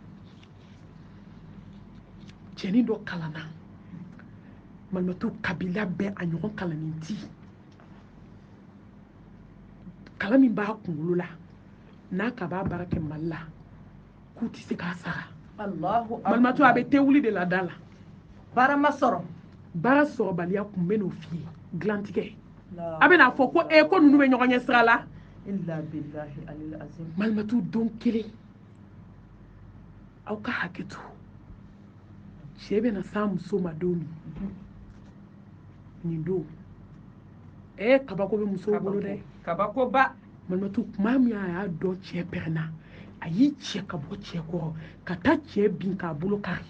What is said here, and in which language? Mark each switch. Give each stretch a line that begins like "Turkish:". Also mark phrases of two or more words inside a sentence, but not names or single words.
Bambara: cɛnin dɔ kalanna malimatu kabila bɛɛ a ɲɔgɔn kalannen ti kalan min b'a kunkolo la n'a ka b'a baara kɛ mali la k'u tɛ se k'a sara malimatu a bɛ te wuli de la da la baara ma sɔrɔ baara sɔrɔbaliya kun bɛ n'o f'i ye dilantigɛ a bɛ n'a fɔ ko ko ninnu bɛ ɲɔgɔn ɲɛ sira la
Arabic: illa billahi alil azim
Bambara: malimatu don kelen aw ka hakɛ to cɛ bɛna s'a muso ma don min nin don kabako bɛ musow bolo dɛ kabakoba malimatu tuma min a y'a dɔn cɛ pɛrɛnna a y'i cɛ ka bɔ cɛ kɔrɔ ka taa cɛ bin k'a bolo kari